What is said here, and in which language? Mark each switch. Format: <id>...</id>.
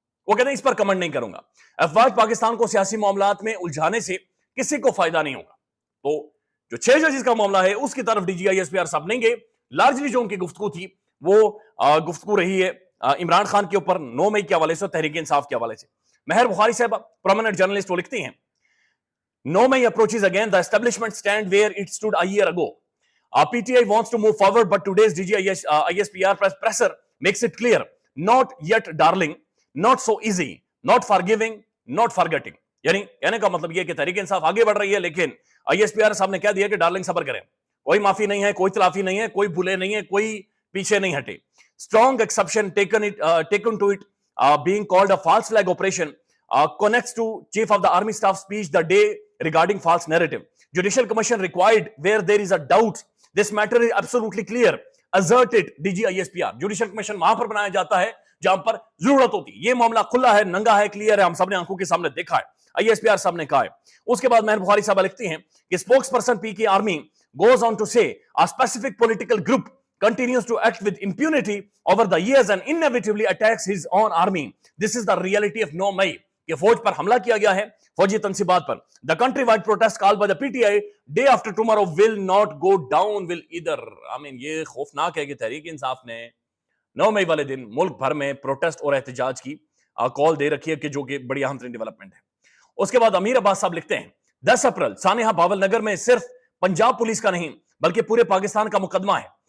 <ur>وہ کہتے ہیں اس پر کمنٹ نہیں کروں گا. افواج پاکستان کو سیاسی معاملات میں الجھانے سے کسی کو فائدہ نہیں ہوگا. تو جو 6 ججز کا معاملہ ہے اس کی طرف D جی I S P R صاحب نہیں گئے. لارجلی جو ان کی گفتگو تھی وہ گفتگو رہی ہے عمران خان کے اوپر 9 مئی کے حوالے سے, تحریک انصاف کے حوالے سے. مہر بخاری صاحب پرومیننٹ جرنلسٹ وہ لکھتی ہیں</ur> <en>9 May approaches again, the establishment stand where it stood a year ago. PTI wants to move forward, but today's ISPR presser makes it clear. Not yet, darling. Not so easy. Not forgiving. Not forgetting.</en> <ur>یعنی کہنے کا مطلب یہ کہ تحریک انصاف آگے بڑھ رہی ہے, لیکن آئی ایس پی آر صاحب نے کہہ دیا کہ ڈارلنگ صبر کریں, کوئی معافی نہیں ہے, کوئی تلافی نہیں ہے, کوئی بھولے نہیں ہے, کوئی پیچھے نہیں ہٹے.</ur> <en>Strong exception taken to it being called a false flag operation connects to Chief of the Army Staff speech the day regarding false narrative. Judicial Commission required where there is a doubt. This matter is absolutely clear. Asserted DG ISPR.</en> <ur>Judicial Commission وہاں پر بنایا جاتا ہے جہاں پر ضرورت ہوتی ہے. یہ معاملہ کھلا ہے, ننگا ہے, کلیئر ہے, ہم سب نے آنکھوں کے سامنے دیکھا ہے. آئی ایس پی آر صاحب نے کہا ہے. اس کے بعد مہر بخاری صاحب لکھتی ہیں کہ</ur> <en>spokes person PK Army goes on to say a specific political group continues to act with impunity over the years and inevitably attacks his own army. This is the reality of 9 May.</en> <ur>کہ فوج پر حملہ کیا گیا ہے, فوجی تنصیبات پر.</ur> <en>The country-wide protest called by the PTI day after tomorrow will not go down will either.</en> <ur>یہ خوفناک ہے کہ تحریک انصاف نے 9 مئی والے دن ملک بھر میں پروٹیسٹ اور احتجاج کی کال دے رکھی ہے کہ جو کہ بڑی اہم ترین ڈیولپمنٹ ہے. اس کے بعد امیر عباس صاحب لکھتے ہیں 10 اپریل سانحہ باول نگر میں صرف پنجاب پولیس کا نہیں بلکہ پورے پاکستان کا مقدمہ ہے.</ur>